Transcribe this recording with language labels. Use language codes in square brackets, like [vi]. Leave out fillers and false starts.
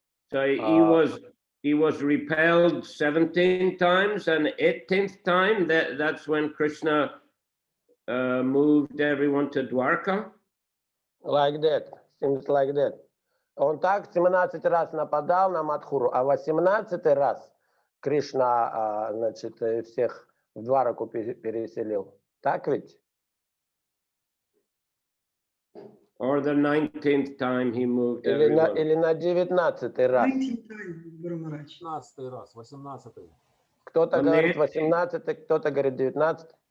[en] So he was repelled 17 times, and 18th time, that's when Krishna moved everyone to Dwarka. Like that. Seems like that. [ru] Он так 17 раз нападал на Мадхуру, а 18 раз Кришна, значит, всех в Двараку переселил. Так ведь? [en] Or the 19th time he moved everyone. [ru] Или на 19 раз. [en] 19 times, Guru Maharaj. [ru] 18 раз, 18. Кто-то говорит 18, кто-то говорит 19.